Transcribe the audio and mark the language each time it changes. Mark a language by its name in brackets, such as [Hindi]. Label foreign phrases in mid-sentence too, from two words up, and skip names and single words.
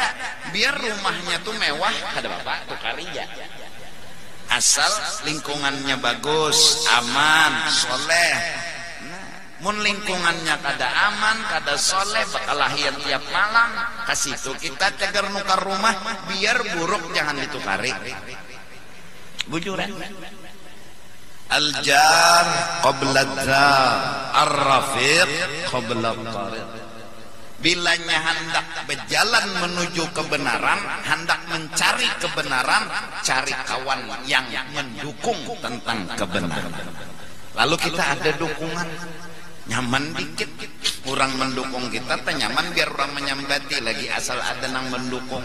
[Banjar] Biar rumahnya tuh mewah kada bapak tukar iya asal lingkungannya bagus aman soleh mun lingkungannya kada aman kada soleh bakalahian tiap malam kasih itu kita cagar nukar rumah biar buruk jangan ditukari bujuran [Arabic] الجار قبل الدار الرفيق قبل الطريق. [Banjar] Bilanya hendak berjalan menuju kebenaran, hendak mencari kebenaran, cari kawan yang mendukung tentang kebenaran. Lalu kita ada dukungan, nyaman dikit, orang mendukung kita, nyaman biar orang menyambati lagi asal ada nang mendukung.